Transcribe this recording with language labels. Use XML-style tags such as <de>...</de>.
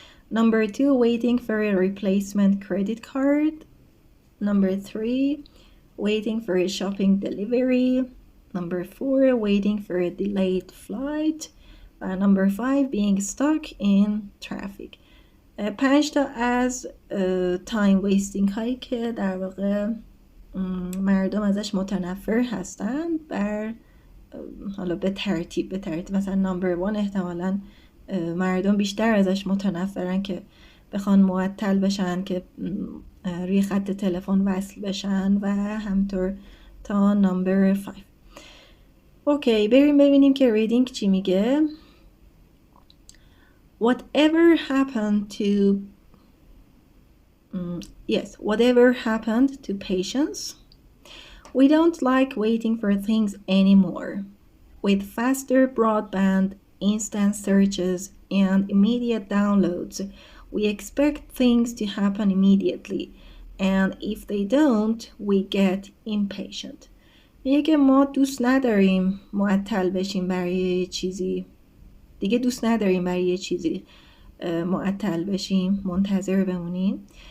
<en>Number 2 waiting for a replacement credit card. Number 3 waiting for a shopping delivery. Number 4 waiting for a delayed flight. و number 5 being stuck in traffic.</en> <fa>5 تا از تایم ویستینگ هایی که در واقع مردم ازش متنفر هستن، بر حالا به ترتیب مثلا نمبر 1 احتمالاً مردم بیشتر ازش متنفرن که بخوان معطل بشن که روی خط تلفن وصل بشن و همطور تا نمبر 5. اوکی، بریم ببینیم که ریدینگ چی میگه.</fa> <en>Whatever happened to patience? We don't like waiting for things anymore. With faster broadband, instant searches, and immediate downloads, we expect things to happen immediately. And if they don't, we get impatient.</en> <fa>میگه که ما دوست نداریم معطل بشیم برای چیزی. دیگه دوست نداریم برای یه چیزی معطل بشیم، منتظر بمونیم.</fa>